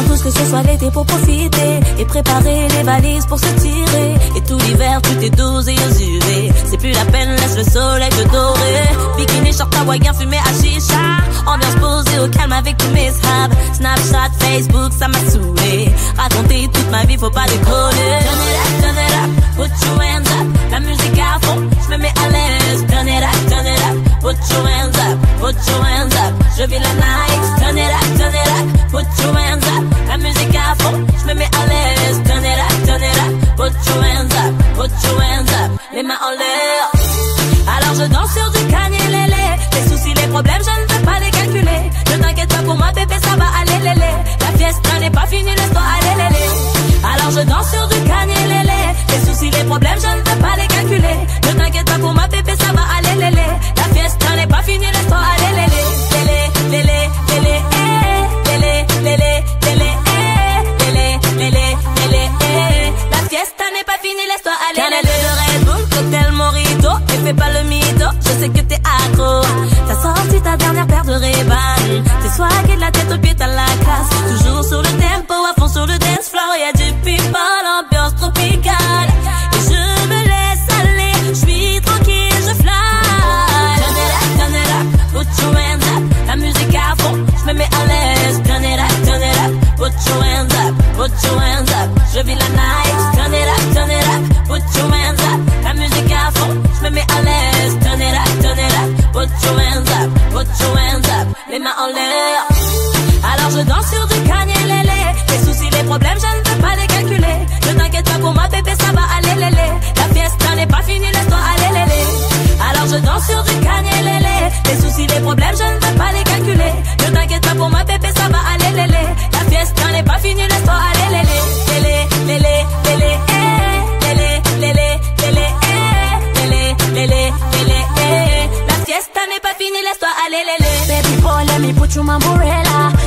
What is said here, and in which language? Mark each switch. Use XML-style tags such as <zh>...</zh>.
<fr>ce soit l'été pour profiter et préparer les valises pour se tirer. Et tout l'hiver tu t'es dosé aux UV. C'est plus la peine, laisse le soleil te dorer. Bikini, short hawaïen, fumé à chicha. Ambiance posée au calme avec tous mes sables. Snapchat, Facebook, ça m'a saoulé. Raconter toute ma vie, faut pas décoller.</fr> <en>Turn it up, put your hands up.</en> <fr>La musique à fond, je me mets à l'aise.</fr> <en>Turn it up, put your hands up, put your hands up.</en> <fr>Je vis la night.</fr> <en>Turn it up, put your hands up.</en> <fr>La musique à fond, je me mets à l'aise.</fr> <en>Turn it up, put your hands up, put your hands up.</en> <fr>Les mains en l'air. Alors je danse sur du Kanye Lélé. Les soucis, les problèmes, je ne peux pas les calculer. Ne t'inquiète pas pour moi bébé, ça va aller lélé. La fiesta n'est pas finie, laisse-toi aller lélé. Alors je danse sur du Kanye Lélé. Les soucis, les problèmes, je ne peux pas les calculer. Ne t'inquiète pas pour moi bébé, ça va aller lélé. La fiesta n'est pas finie, laisse-toi aller lélé. Lélé, lélé, lélé, lélé, lélé, lélé, lélé, lélé, lélé, la fiesta n'est pas finie, laisse-toi aller. Canette de Red Bull, cocktail Morito. Et fais pas le mytho, je sais que t'es accro. T'as sorti ta dernière paire de Ray-Ban. T'es swagué de la tête aux pieds, t'as la classe. Toujours sur le tempo, à fond sur le dance floor. Y'a du people, ambiance tropicale. Et je me laisse aller, j'suis tranquille, je fly.</fr> <en>Turn it up, put your hands up.</en> <fr>La musique à fond, j'me mets à l'aise.</fr> <en>Turn it up, put your hands up, put your hands up.</en> <fr>Je vis la night.</fr> <en>Turn it up, put your hands up.</en> <fr>La musique à fond, j'me mets à l'aise.</fr> <en>Turn it up, put your hands up, put your hands up.</en> <fr>Les mains en l'air. Alors je danse sur du Kanye Lélé. Les soucis, les problèmes, je ne peux pas les calculer. Ne t'inquiète pas pour moi bébé, ça va aller lélé. La fiesta n'est pas finie, laisse-toi aller lélé. Alors je danse sur du Kanye Lélé. Les soucis, les problèmes, je ne peux pas les calculer. Ne t'inquiète pas pour moi bébé, ça va aller lélé. La fiesta n'est pas finie, laisse-toi aller lélé. Lélé, lélé, lélé, lélé, lélé, lélé, lélé, lélé, lélé, la fiesta n'est pas finie, laisse-toi aller lélé.</fr> <en>Baby boy, let me put you my umbrella.</en>